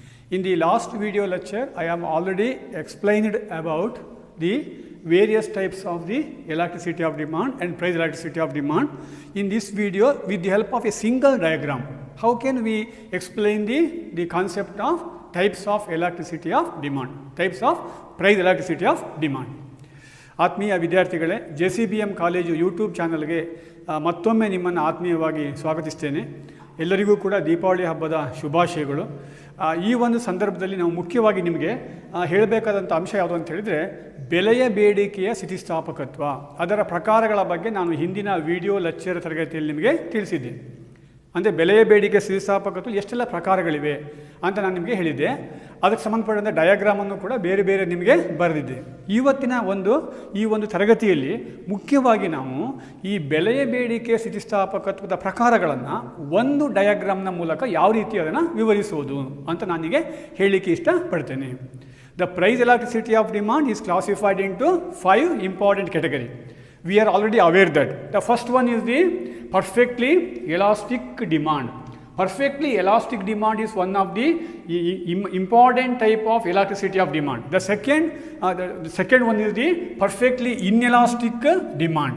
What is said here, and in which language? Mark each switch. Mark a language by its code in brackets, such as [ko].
[en] In the last video lecture, I am already explained about the various types of the elasticity of demand and price elasticity of demand. In this video, with the help of a single diagram, how can we explain the concept of types of elasticity of demand, types of price elasticity of demand. [kn] ಆತ್ಮೀಯ ವಿದ್ಯಾರ್ಥಿಗಳೇ, JCBM college YouTube ಚಾನಲ್ಗೆ ಮತ್ತೊಮ್ಮೆ ನಿಮ್ಮನ್ನು ಆತ್ಮೀಯವಾಗಿ ಸ್ವಾಗತಿಸ್ತೇನೆ. ಎಲ್ಲರಿಗೂ ಕೂಡ ದೀಪಾವಳಿ ಹಬ್ಬದ ಶುಭಾಶಯಗಳು. ಈ ಒಂದು ಸಂದರ್ಭದಲ್ಲಿ ನಾವು ಮುಖ್ಯವಾಗಿ ನಿಮಗೆ ಹೇಳಬೇಕಾದಂಥ ಅಂಶ ಯಾವುದು ಅಂತ ಹೇಳಿದರೆ, ಬೆಲೆಯ ಬೇಡಿಕೆಯ ಸ್ಥಿತಿಸ್ಥಾಪಕತ್ವ, ಅದರ ಪ್ರಕಾರಗಳ ಬಗ್ಗೆ ನಾನು ಹಿಂದಿನ ವಿಡಿಯೋ ಲೆಕ್ಚರ್ ತರಗತಿಯಲ್ಲಿ ನಿಮಗೆ ತಿಳಿಸಿದ್ದೆ. ಅಂದರೆ ಬೆಲೆಯ ಬೇಡಿಕೆ ಸ್ಥಿತಿಸ್ಥಾಪಕತ್ವ ಎಷ್ಟೆಲ್ಲ ಪ್ರಕಾರಗಳಿವೆ ಅಂತ ನಾನು ನಿಮಗೆ ಹೇಳಿದ್ದೆ. ಅದಕ್ಕೆ ಸಂಬಂಧಪಟ್ಟಂಥ ಡಯಾಗ್ರಾಮನ್ನು ಕೂಡ ಬೇರೆ ಬೇರೆ ನಿಮಗೆ ಬರೆದಿದ್ದೆ. ಇವತ್ತಿನ ಈ ಒಂದು ತರಗತಿಯಲ್ಲಿ ಮುಖ್ಯವಾಗಿ ನಾವು ಈ ಬೆಲೆಯ ಬೇಡಿಕೆ ಸ್ಥಿತಿಸ್ಥಾಪಕತ್ವದ ಪ್ರಕಾರಗಳನ್ನು ಒಂದು ಡಯಾಗ್ರಾಮ್ನ ಮೂಲಕ ಯಾವ ರೀತಿ ಅದನ್ನು ವಿವರಿಸುವುದು ಅಂತ ನಾನೀಗ ಹೇಳಲಿಕ್ಕೆ ಇಷ್ಟಪಡ್ತೇನೆ. [en] The price elasticity of demand is classified into 5 important categories. We are already aware that the first one is the perfectly elastic demand. Perfectly elastic demand is one of the important type of elasticity of demand. The second one is the perfectly inelastic demand.